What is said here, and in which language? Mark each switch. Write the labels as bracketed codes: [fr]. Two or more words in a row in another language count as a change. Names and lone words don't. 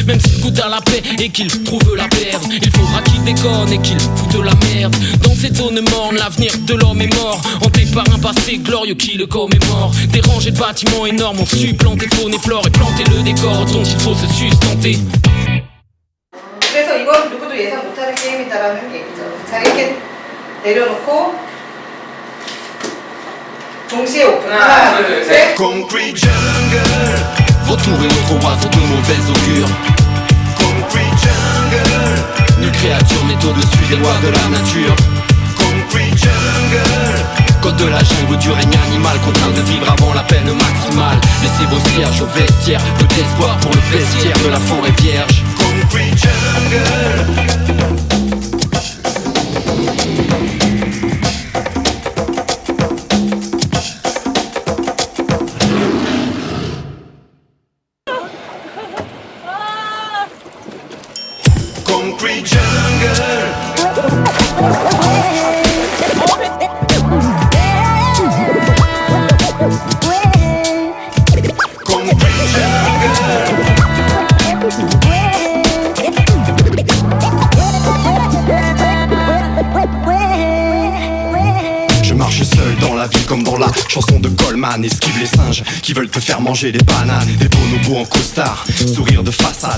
[fr] Même s'il goûte à la paix et qu'il trouve la perdre, il faudra qu'il déconne et qu'il foute la merde. Dans cette zone morne, l'avenir de l'homme est mort, hanté par un passé glorieux qui le commémore. Des rangées de bâtiments énormes ont su planter faune et flore et planter le décor dont il faut se sustenter. [ko] 그래서 이건 누구도 예상 못하는 게임이다라는 얘기죠. 자, 이렇게 내려놓고 동시에 오픈. 하나, 둘, 셋. [en] Concrete jungle, [fr] Vautours et autres oiseaux de mauvais augure. [en] Concrete jungle, [fr] nulle créature n'est au-dessus des lois de la nature. [en] Concrete jungle, [fr] code de la jungle du règne animal, contraint de vivre avant la peine maximale. Laissez vos cierges au vestiaire, peu d'espoir pour le bestiaire de la forêt vierge. [en] Concrete jungle. Concrete jungle. Concrete jungle. [fr] Je marche seul dans la vie comme dans la chanson de Goldman. Esquive les singes qui veulent te faire manger des bananes. Des bonobos en costard, sourire de façade.